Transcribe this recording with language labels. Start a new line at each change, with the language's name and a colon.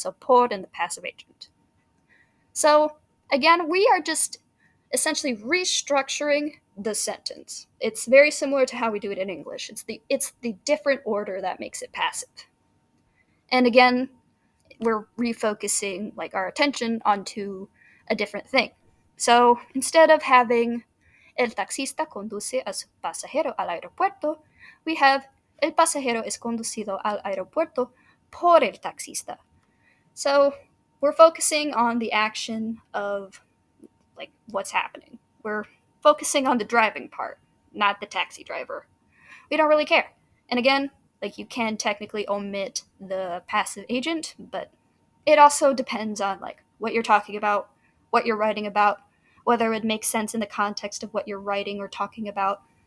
English: So por and the passive agent. So again, we are just essentially restructuring the sentence. It's very similar to how we do it in English. It's the different order that makes it passive. And again, we're refocusing like our attention onto a different thing. So instead of having
Spanish: el taxista conduce a su pasajero al aeropuerto,
English: we have
Spanish: el pasajero es conducido al aeropuerto por el taxista.
English: So we're focusing on the action of like what's happening. We're focusing on the driving part, not the taxi driver. We don't really care. And again, like you can technically omit the passive agent, but it also depends on like what you're talking about, what you're writing about, whether it makes sense in the context of what you're writing or talking about.